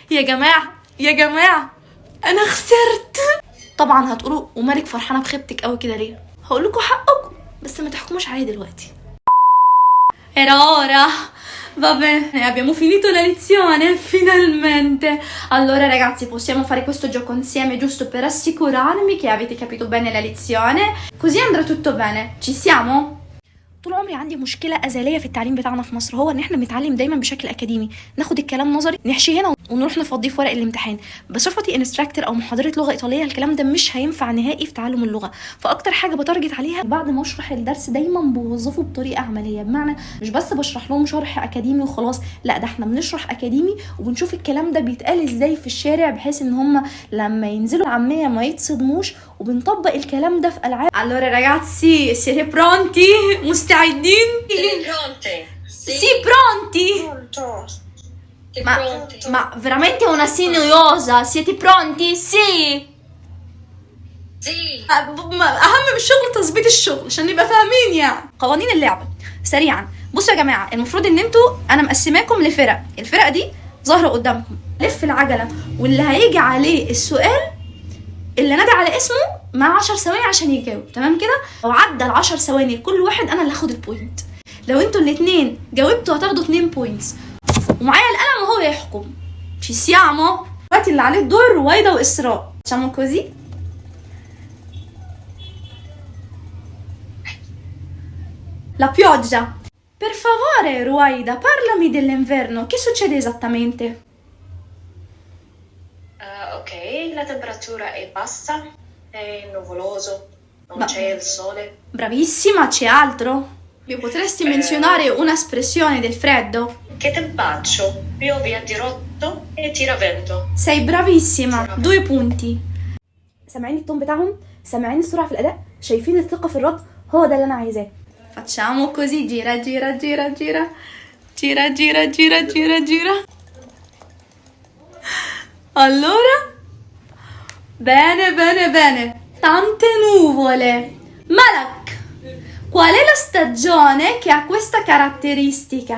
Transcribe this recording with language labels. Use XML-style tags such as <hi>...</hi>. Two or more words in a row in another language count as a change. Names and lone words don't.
<ar>يا جماعة يا جماعة انا خسرت. طبعا هتقولوا ومالك فرحانة بخيبتك قوي كده ليه؟ هقول لكم حقكم بس ما تحكموش عليا دلوقتي.</ar> <it>Era ora. Va bene, abbiamo finito la lezione, finalmente. Allora ragazzi, possiamo fare questo gioco insieme giusto per assicurarmi che avete capito bene la lezione. Così andrà tutto bene. Ci siamo?</it> <ar>طول عمري عندي مشكله ازليه في التعليم بتاعنا في مصر، هو ان احنا بنتعلم دايما بشكل اكاديمي، ناخد الكلام نظري نحشيه هنا ونروح نفضيه في ورق الامتحان. بصفتي انستراكتور او محاضره لغه ايطاليه الكلام ده مش هينفع نهائي في تعلم اللغه. فاكتر حاجه بتارجت عليها بعد ما اشرح الدرس دايما بوظفه بطريقه عمليه، بمعنى مش بس بشرح لهم شرح اكاديمي وخلاص، لا ده احنا بنشرح اكاديمي وبنشوف الكلام ده بيتقال ازاي في الشارع بحيث ان هم لما ينزلوا العاميه ما يتصدموش، وبنطبق الكلام ده في العاب.</ar> <it>Allora ragazzi, siete pronti?</it> <ar>مستعدين؟</ar> <it>Pronte? Sì, pronti? Pronto. Ma veramente una noiosa. Siete pronti? Sì. Sì.</it> <ar>اهم من الشغل تظبيط الشغل عشان نبقى فاهمين يعني قوانين اللعبه سريعا. بصوا يا جماعه، المفروض ان انتوا انا مقسماكم لفرق، الفرق دي ظاهره قدامكم. لف العجله واللي هيجي عليه السؤال اللي نادى على اسمه مع 10 ثواني عشان يجاوب، تمام كده؟ لو عدى ال10 ثواني لكل واحد انا اللي هاخد البوينت. لو انتوا الاثنين جاوبتوا هتاخدوا 2 بوينتس ومعايا القلم وهو يحكم.</ar> <it>ci siamo؟</it> <ar>دلوقتي اللي عليه الدور رويدة وإسراء.</ar> <it>facciamo così. La pioggia. Per favore Ruwaida, parlami dell'inverno, che succede esattamente? Ok, la temperatura è bassa, è nuvoloso, non c'è il sole. Bravissima, c'è altro? Mi potresti menzionare un'espressione del freddo? Che tempaccio, piove a dirotto e tira vento. Sei bravissima, 2 punti.</it> <ar>سامعين التون بتاعهم؟ سامعين السرعة في الأداء؟ شايفين الثقة في الرد؟ هو ده اللي أنا عايزاه.</ar> <it>Facciamo così, gira gira gira gira gira gira gira gira gira. Allora, bene bene bene, tante nuvole. Malak, qual è la stagione che ha questa caratteristica?</it>